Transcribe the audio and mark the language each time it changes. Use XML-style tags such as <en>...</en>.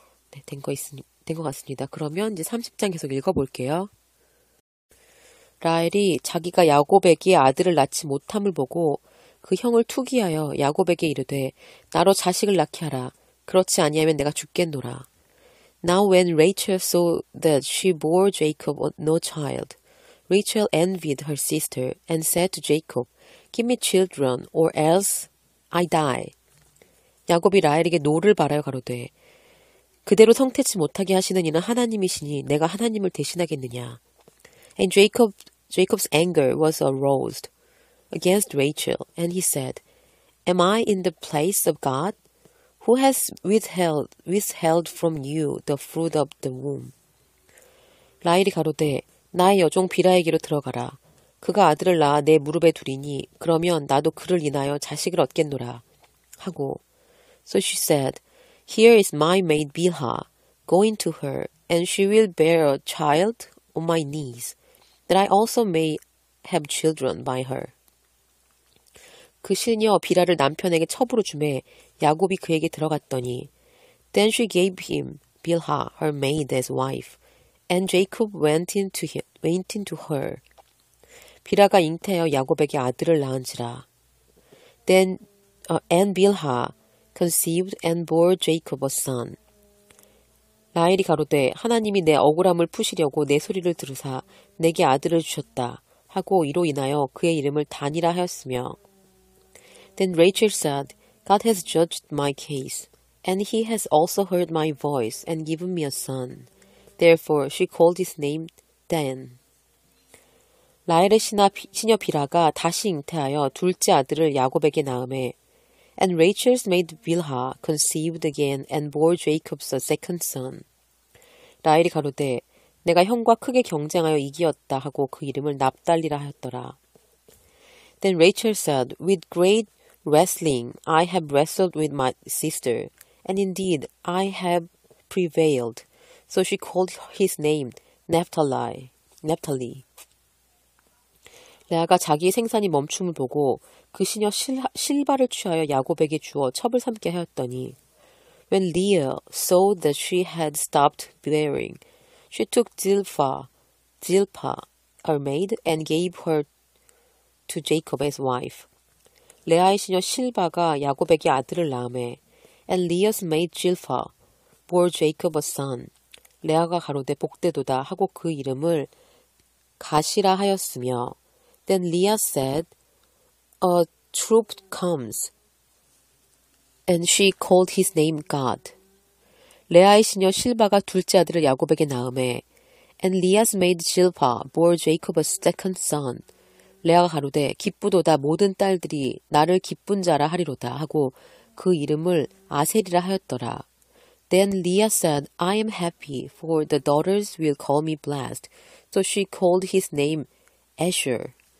<ko>네, 된 것 같습니다. 그러면 이제 30장 계속 읽어볼게요. 라헬이 자기가 야곱에게 아들을 낳지 못함을 보고 그 형을 투기하여 야곱에게 이르되 나로 자식을 낳게 하라. 그렇지 아니하면 내가 죽겠노라.</ko> <en>Now when Rachel saw that she bore Jacob no child, Rachel envied her sister and said to Jacob, Give me children or else I die.</en> <ko>야곱이 라헬에게 노를 바라여 가로되 그대로 성태치 못하게 하시는 이는 하나님이시니 내가 하나님을 대신하겠느냐.</ko> <en>And Jacob's anger was aroused against Rachel, and he said, Am I in the place of God, who has withheld from you the fruit of the womb?</en> <ko>라헬이 가로되 나의 여종 빌하에게로 들어가라. 그가 아들을 낳아 내 무릎에 두리니 그러면 나도 그를 인하여 자식을 얻겠노라. 하고</ko> <en>So she said, Here is my maid Bilhah. Go into her, and she will bear a child on my knees, that I also may have children by her.</en> <ko>그 시녀 비라를 남편에게 첩으로 주매 야곱이 그에게 들어갔더니</ko> <en>Then she gave him Bilhah, her maid, as wife, and Jacob went into her.</en> <ko>비라가 잉태하여 야곱에게 아들을 낳은지라.</ko> <en>Then and Bilhah conceived and bore Jacob a son.</en> <ko>라헬이 가로되 하나님이 내 억울함을 푸시려고 내 소리를 들으사 내게 아들을 주셨다 하고 이로 인하여 그의 이름을 단이라 하였으며</ko> <en>Then Rachel said, God has judged my case, and he has also heard my voice and given me a son. Therefore she called his name Dan.</en> <ko>라헬의 시녀 비라가 다시 잉태하여 둘째 아들을 야곱에게 낳음에</ko> <en>And Rachel's maid Bilhah conceived again and bore Jacob a second son.</en> <ko>라헬이 가로되 내가 형과 크게 경쟁하여 이기었다 하고 그 이름을 납달리라 하였더라.</ko> <en>Then Rachel said, With great wrestling I have wrestled with my sister, and indeed I have prevailed. So she called his name Naphtali.</en> <ko>레아가 자기의 생산이 멈춤을 보고 그 시녀 실바를 취하여 야곱에게 주어 첩을 삼게 하였더니</ko> <en>When Leah saw that she had stopped bearing, she took Zilpah, her maid, and gave her to Jacob as wife.</en> <ko>레아의 시녀 실바가 야곱에게 아들을 낳음에</ko> <en>And Leah's maid Zilpah bore Jacob a son.</en> <ko>레아가 가로되 복되도다 하고 그 이름을 가시라 하였으며</ko> <en>Then Leah said, A troop comes. And she called his name God.</en> <ko>레아의 시녀 실바가 둘째 아들을 야곱에게 낳음에</ko> <en>And Leah's maid Zilpah bore Jacob a second son.</en> <ko>레아가 가로되 기쁘도다 모든 딸들이 나를 기쁜 자라 하리로다 하고 그 이름을 아셀이라 하였더라.</ko> <en>Then Leah said, I am happy, for the daughters will call me blessed. So she called his name Asher.</en>